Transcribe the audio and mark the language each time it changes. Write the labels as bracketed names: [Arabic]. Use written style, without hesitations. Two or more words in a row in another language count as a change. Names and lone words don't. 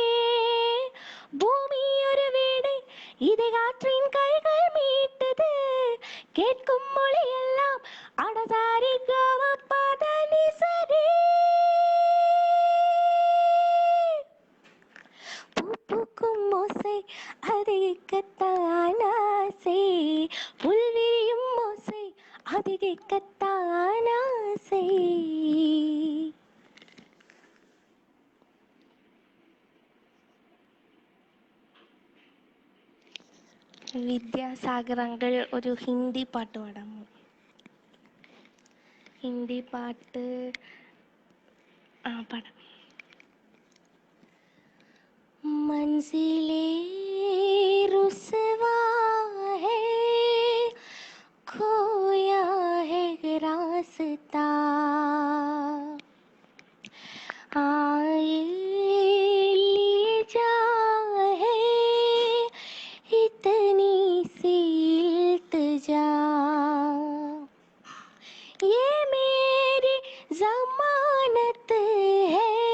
[Tamil] பூமி ஒரு வீணை இதை காற்றின் கைகள் மீட்டது, கேட்கும் மொழியெல்லாம் அடசாரி காம பதனி சரி, பூக்கும் ஓசை அது கேட்கத்தான் ஆசை, புல்விரியும் ஓசை அது கேட்கத்தான் ஆசை. [Malayalam] വിദ്യാസാഗർ അങ്കിൾ ഒരു ഹിന്ദി പാട്ട് പാടാമോ? ഹിന്ദി പാട്ട് പാടാം. [Hindi] मंजिले रुसवा है, खोया है रास्ता, आए ले जा है इतनी सी इल्तिजा, ये मेरी जमानत है